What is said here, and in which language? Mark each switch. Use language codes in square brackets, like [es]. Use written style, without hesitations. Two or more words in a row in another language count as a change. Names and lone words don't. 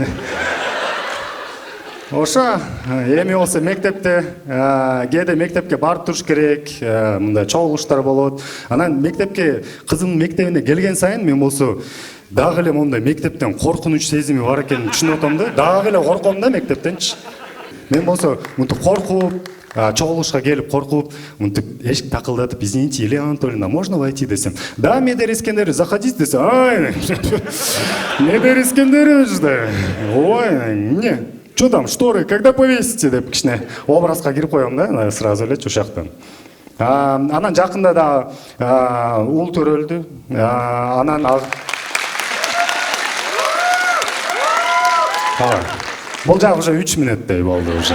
[ky] Ошо эми болсо мектепте, кээде мектепке барып туруш керек, мындай чогулуштар болот. Анан мектепке, кызымдын мектебине келген сайын мен болсо дагы эле мондай мектептен коркунуч сезими бар экенин түшүнүп атам да. Дагы эле корком да мектептенчи. Мен болсо мынтип коркуп, чогулушка келип коркуп, мынтип эшик такылдатып, [ru] извините, Елена Анатольевна, можно войти десем. Да, Медер Искендерович, заходите десе. Ай, Медер Искендерович, да. Ой, [ky] не. [ru] Что там, шторы, когда повесите [ky] деп кичине образга кирип коем да, сразу эле ушактан. Анан жакында да ул төрөлдү. Анан бул жак уже 3 мүнөттөй болду уже.